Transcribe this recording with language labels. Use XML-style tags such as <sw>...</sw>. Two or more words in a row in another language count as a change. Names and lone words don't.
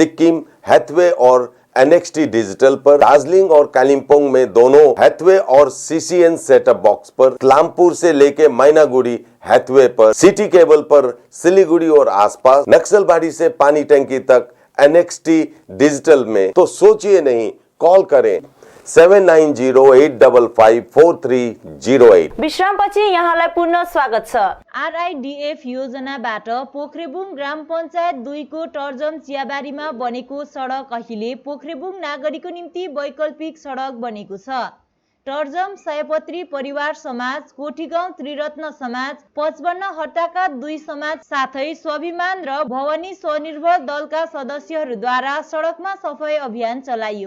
<hi>सिक्किम, हैथवे और NXT डिजिटल पर, दार्जिलिंग और कालिम्पोंग में दोनों हैथवे और CCN सेटअप बॉक्स पर, क्लामपुर से लेके मैनागुड़ी हैथवे पर, सिटी केबल पर सिलीगुड़ी और आसपास, नक्सलबाड़ी से पानी टंकी तक NXT डिजिटल में। तो सोचिए नहीं, कॉल करें 7908554308।</hi> <ne>विश्रामपछि यहाँलाई पुनः स्वागत छ। RIDF योजनाबाट पोखरेबुङ ग्राम पञ्चायत 2 को टर्जम चियाबारीमा बनेको सडक अहिले पोखरेबुङ नागरीको निम्ति वैकल्पिक सडक बनेको छ। टर्जम सयपत्री परिवार समाज, कोठीगाउँ त्रिरत्न समाज, 55 हट्टाका 2 समाज साथै स्वाभिमान र भवानी स्वनिर्भर दलका सदस्यहरूद्वारा सडकमा सफाई अभियान चलाइयो।</ne>